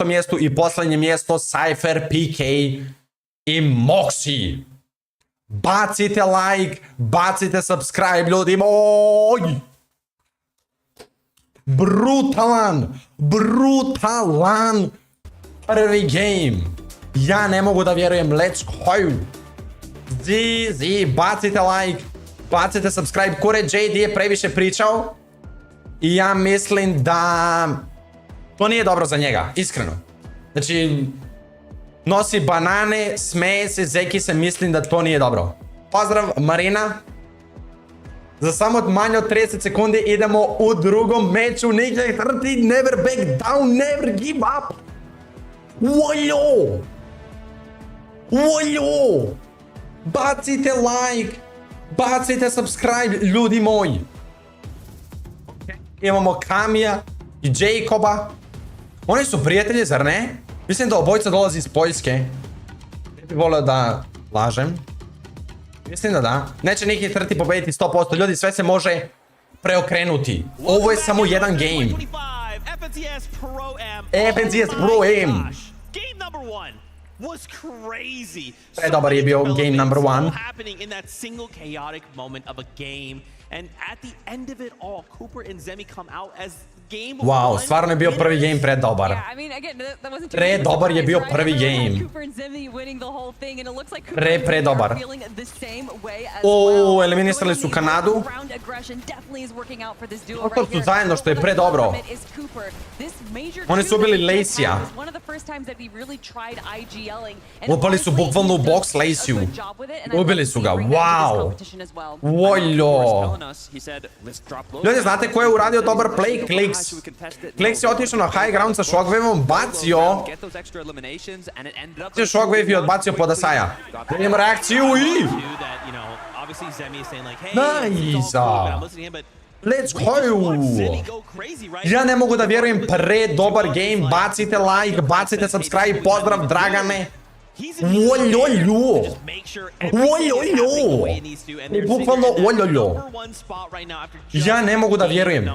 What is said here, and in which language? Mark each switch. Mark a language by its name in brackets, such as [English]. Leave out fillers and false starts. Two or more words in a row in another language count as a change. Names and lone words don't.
[Serbian] mjestu i posljednje mjesto Cypher, PK i Moxie. Bacite like, bacite subscribe, ljudi moji! Brutalan prvi game. Ja ne mogu da vjerujem. [English] Let's go. [Serbian] Zizi, bacite like, bacite subscribe. Kure JD je previše pričao i ja mislim da to nije dobro za njega, iskreno. Znači, nosi banane, smeje se, zeki se, mislim da to nije dobro. Pozdrav Marina. Za samo manje od 30 sekundi idemo u drugom meču. Nikak Trti, [English] never back down, never give up. [Serbian] Voljo! Bacite like, bacite subscribe, ljudi moji. Imamo Kamija i Jacoba. Oni su prijatelji, zar ne? Mislim da obojica dolazi iz Poljske. Ne bih volio da lažem. Mislim da da. Neće Nikek Trti pobediti 100%. Ljudi, sve se može preokrenuti. Ovo je samo jedan game. FNCS ProAm. [English] Was crazy. [Serbian] Predobar je bio [English] game number [Serbian] 1. [English] Happening in that single chaotic moment of a game. And at the end of it all, Cooper and Zemie come out as game Wow, one [Serbian] stvarno je bio prvi game predobar. [English] Yeah, I mean, again, that wasn't too [Serbian] Predobar je bio [English] right? [Serbian] prvi [English] Everyone had [Serbian] game. [English] Cooper and Zemie winning the whole thing, and it looks like Cooper and Zemie [Serbian] Predobar. [English] are feeling the same way as [Serbian] O, [English] well. [Serbian] eliminisali su Kanadu. [English] Round aggression definitely is working out for this duo [Serbian] Oto [English] right [Serbian] su [English] here. [Serbian] zajedno, što je predobro. [English] Is Cooper. This major [Serbian] Oni su ubili Lacya. [English] was one of the first times that he really tried IGLing. And [Serbian] Upali su bukvalno u box Lacyu. Ubili su ga, wow. Voljo. Ljudi, znate ko je uradio dobar play? Clicks. Clicks je otišao na [English] high ground [Serbian] sa shockwaveom, bacio shockwave i odbacio podasaja. Da vidimo reakciju i... [English] Nice! Let's go! [Serbian] Ja ne mogu da vjerujem, predobar game, bacite like, bacite subscribe, pozdrav Dragane! Oljoljo! Oljoljo! Bukvalno oljoljo! Ja ne mogu da vjerujem.